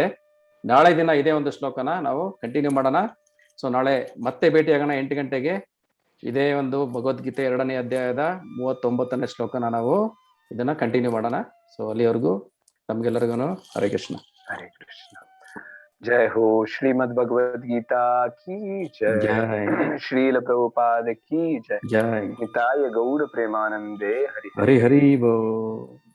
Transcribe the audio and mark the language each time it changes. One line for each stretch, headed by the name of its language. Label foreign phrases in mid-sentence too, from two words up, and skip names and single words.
Kannada: ನಾಳೆ ದಿನ ಇದೇ ಒಂದು ಶ್ಲೋಕನ ನಾವು ಕಂಟಿನ್ಯೂ ಮಾಡೋಣ. ಸೊ ನಾಳೆ ಮತ್ತೆ ಭೇಟಿಯಾಗೋಣ 8 ಗಂಟೆಗೆ. ಇದೇ ಒಂದು ಭಗವದ್ಗೀತೆ 2ನೇ ಅಧ್ಯಾಯದ 39ನೇ ಶ್ಲೋಕನ ನಾವು ಇದನ್ನ ಕಂಟಿನ್ಯೂ ಮಾಡೋಣ. ಸೊ ಅಲ್ಲಿವರೆಗೂ ನಮ್ಗೆಲ್ಲರಿಗೂ ಹರೇ ಕೃಷ್ಣ. ಹರೇ ಕೃಷ್ಣ.
Hindi: जय हो श्रीमद् भगवद गीता की जय, जय श्रील प्रभुपाद की जय, जय निताय गौड़ प्रेमानंदे हरि हरि हरि बोल।